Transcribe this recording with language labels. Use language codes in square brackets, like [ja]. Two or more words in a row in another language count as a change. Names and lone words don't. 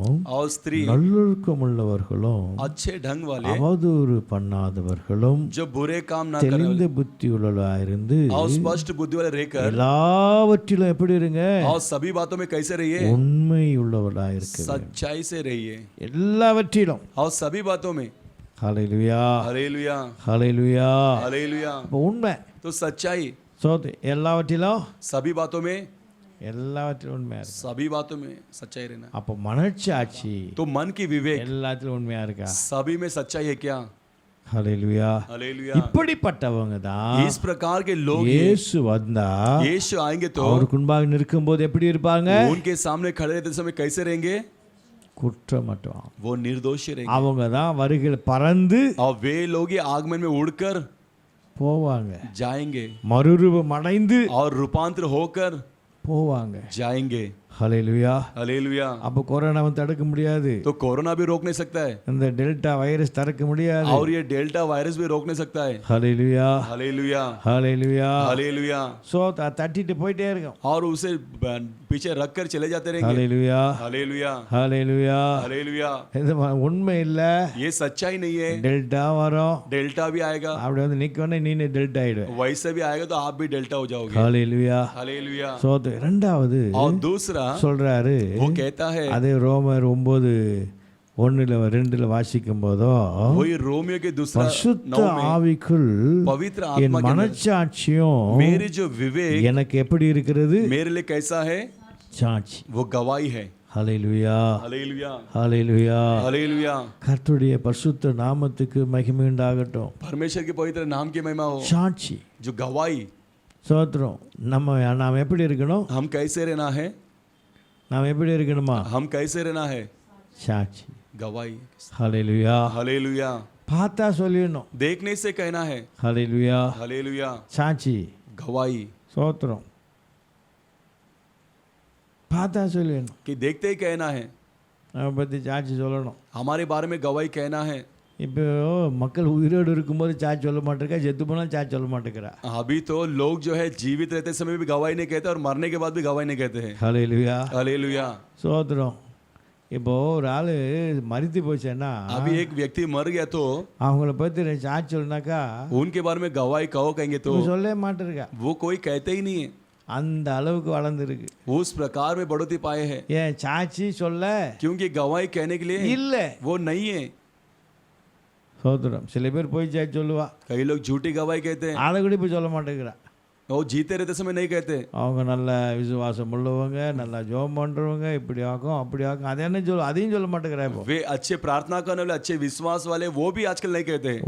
[hi] और स्त्री [ta] நல்லொழுக்கம் உள்ளவர்களும் [hi] अच्छे ढंग वाले [ta] அவதூறு பண்ணாதவர்களும் [hi] जो बुरे काम ना करने [ta] தெளிந்த புத்தி உள்ளவர்களாயிருந்து [hi] और स्पष्ट बुद्धि वाले रहकर [ta] எல்லாவற்றிலும் எப்படி இருங்க, [hi] और सभी बातों में कैसे रहिए, [ta] உண்மை உள்ளவர்களாயிருக்க. [hi] सच्चाई से रहिए [ta] எல்லாவற்றிலும். [hi] और सभी बातों में। [ta] ஹல்லேலூயா, [hi] हालेलुया [ta] ஹல்லேலூயா. [hi] हालेलुया। [ta] அப்போ உண்மை. [hi] तो सच्चाई [ta] எல்லாவற்றிலும், [hi] सभी बातों में, [ta] எல்லாவற்றிலும் உண்மையா இருக்கு. [hi] सभी बातों में सच्चाई रहना। [ta] அப்போ மனச்சாட்சி [hi] तो मन की विवेक [ta] எல்லாத்திலும் உண்மையா இருக்கா? [hi] सभी में सच्चाई है क्या। [ta] ஹல்லேலூயா. [hi] हालेलुया। [ta] இப்படிப்பட்டவங்க தான் [hi] इस प्रकार के लोग [ta] இயேசு வந்தா [hi] यीशु आएंगे तो [ta] அவருக்கு முன்பாக நிற்கும்போது எப்படி இருப்பாங்க? [hi] उनके सामने खड़े रहते समय कैसे रहेंगे, [ta] குற்றமற்றவங்க. [hi] वो निर्दोषी रहेंगे। [ta] அவங்க தான் வருகையில் பறந்து [hi] और वे लोग ही आगमन में उड़कर [ta] போவாங்க, [hi] जाएंगे [ta] மறுரூபம் அடைந்து [hi] और रूपांतर होकर [ta] போவாங்க. [hi] जाएंगे। [ta] ஹல்லேலூயா. [hi] हालेलुया। [ta] அப்போ கொரோனாவை தடுக்க முடியாது, [hi] तो कोरोना भी रोक नहीं सकता है [ta] இந்த டெல்டா வைரஸ் தடுக்க முடியாது. [hi] और ये डेल्टा वायरस भी रोक नहीं सकता है। [ta] ஹல்லேலூயா, [hi] हालेलुया [ta] ஹல்லேலூயா. [hi] हालेलुया। [ta] சோ தட்டிட்டு போயிட்டே இருக்கும். [hi] और उसे पीछे रख कर चले जाते रहेंगे। [ta] ஹல்லேலூயா, [hi] हालेलुया [ta] ஹல்லேலூயா. [hi] हालेलुया। [ta] இது உண்மை இல்ல. [hi] ये सच्चाई नहीं है। [ta] டெல்டா வரும், [hi] डेल्टा भी आएगा, [ta] அப்படி வந்து நிக்கவனே நீ டெல்டா ஆயிடுவே. [hi] वैसे भी आएगा तो आप भी डेल्टा हो जाओगे। [ta] ஹல்லேலூயா. [hi] हालेलुया। [ta] சோ இரண்டாவது [hi] और दूसरा [ta] சொல்றாரு, [hi] वो कहता है, [ta] அதே ரோமர் 9:1-2 வாசிக்கும் போதோ, [hi] वही रोमियो के दूसरा [ta] பரிசுத்த [hi] 9 में [ta] ஆவிக்குள் [hi] पवित्र [ta] என் [hi] आत्मा के अंदर [ta] மனச்சாட்சியும் [hi] मेरी जो विवेक [ta] எனக்கு எப்படி இருக்கிறது? [hi] मेरे लिए कैसा है, [ta] சாட்சி. [hi] वो गवाही है। [ta] ஹல்லேலூயா, [hi] हालेलुया [ta] ஹல்லேலூயா. [hi] हालेलुया। [ta] கர்த்தருடைய பரிசுத்த நாமத்துக்கு மகிமை உண்டாகட்டும். [hi] परमेश्वर के पवित्र नाम की महिमा हो। [ta] சாட்சி, [hi] जो गवाही, [ta] சோத்திரம். நாம் எப்படி இருக்கணும்? [hi] हम कैसे रहना है, [ta] நாம் எப்படி இருக்கணுமா? [hi] हम कैसे रहना है, [ta] சாட்சி. [hi] गवाही। [ta] ஹல்லேலூயா. [hi] हालेलुया। [ta] பார்த்தா சொல்லிடணும். [hi] देखने से कहना है। [ta] ஹல்லேலூயா. [hi] हालेलुया। [ta] சாட்சி, [hi] गवाही [ta] சோத்திரம். பார்த்தா சொல்லிடணும். [hi] कि देखते ही कहना है, [ta] நம்ம பற்றி சாட்சி சொல்லணும். [hi] हमारे बारे में गवाही कहना है। [ta] இப்போ மக்கள் உயிரோடு இருக்கும்போது சாட்சி சொல்ல மாட்டேங்கிறா, செத்து போனால் சாட்சி சொல்ல மாட்டேங்கிறா. [hi] अभी तो लोग जो है जीवित रहते समय भी गवाही नहीं कहते और मरने के बाद भी गवाही नहीं कहते हैं। [ta] ஹல்லேலூயா, [hi] हालेलुया। [ta] சோத்திரம். இப்போ ஒரு ஆள் மரித்து போச்சேன்னா [hi] अभी एक व्यक्ति मर गया तो [ta] அவங்கள பற்றி சாட்சி சொன்னாக்கா [hi] उनके बारे में गवाही कहो कहेंगे तो [ta] சொல்லவே மாட்டிருக்கா. [hi] वो कोई कहते ही नहीं है, [ta] அந்த அளவுக்கு வளர்ந்துருக்கு. [hi] उस प्रकार में बढ़ोतरी पाए हैं, [ta] ஏன் சாட்சி சொல்ல [hi] क्योंकि गवाही कहने के लिए [ta] இல்லை. [hi] वो नहीं है. [ta] சோதரம் சில பேர் போய் சாட்சி சொல்லுவா, [hi] कई लोग झूठी गवाही कहते हैं, [ta] அதை கூட இப்போ சொல்ல மாட்டேங்கிறா. [hi] वो जीते रहते समय नहीं कहते. [ta] அவங்க நல்ல விசுவாசம் உள்ளவங்க, நல்லா ஜெபம் பண்ணுறவங்க, இப்படி ஆகும் அப்படி ஆகும், அதை என்ன அதையும் சொல்ல மாட்டேங்கிறா. இப்போ [hi] वे अच्छे प्रार्थना करने वाले, अच्छे विश्वास वाले, वो भी आजकल नहीं कहते हैं.